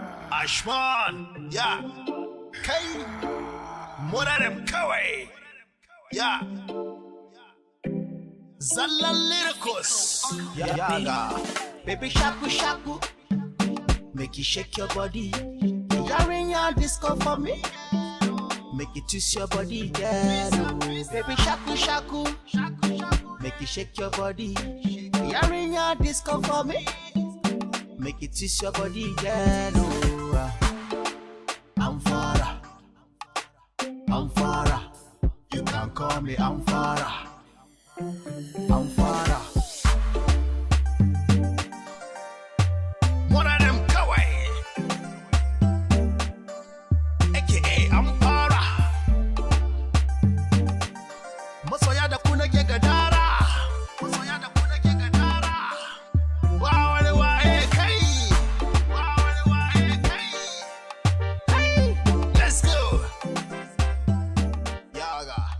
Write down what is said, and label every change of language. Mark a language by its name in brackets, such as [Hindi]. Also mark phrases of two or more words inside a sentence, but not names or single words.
[Hausa] Ashman, ya. Kai. Muna da kawai. Ya. Zallan lyricals. Ya, yaga. [English] Baby shaku shaku. Make you shake your body. You're in your disco for me. Make you twist your body, girl. Baby shaku shaku. Make you shake your body. You're in your disco for me. Make you twist your body, girl. Oh, uh, I'm fara. I'm fara. You can call me I'm fara. I'm fara. One of them kawai. A K A I'm fara. [Hausa] Masoya da ku nake gadara. Masoya da ku nake gadara. Wa wani waye kai? Wa wani waye kai? [English] Hey, let's go. [Hausa] Yaga.